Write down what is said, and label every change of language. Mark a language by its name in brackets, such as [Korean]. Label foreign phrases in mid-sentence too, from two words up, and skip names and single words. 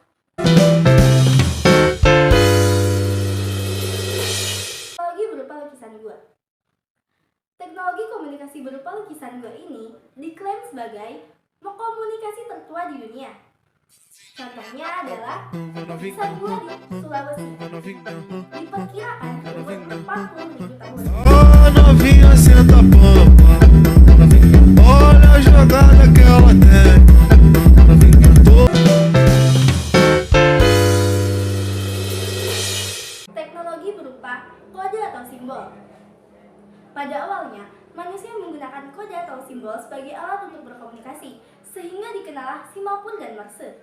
[Indonesian] Teknologi berupa lukisan gua. Teknologi komunikasi berupa lukisan gua ini diklaim sebagai komunikasi tertua di dunia. Contohnya adalah lukisan gua di Sulawesi. Diperkirakan berumur 40.000 tahun. [Portuguese] Oh, novinha, senta a pampa. Olha a jogada que ela tem. [Indonesian] Teknologi berupa kode atau simbol. Pada awalnya, manusia menggunakan kode atau simbol sebagai alat untuk berkomunikasi, sehingga dikenallah simapur dan morse.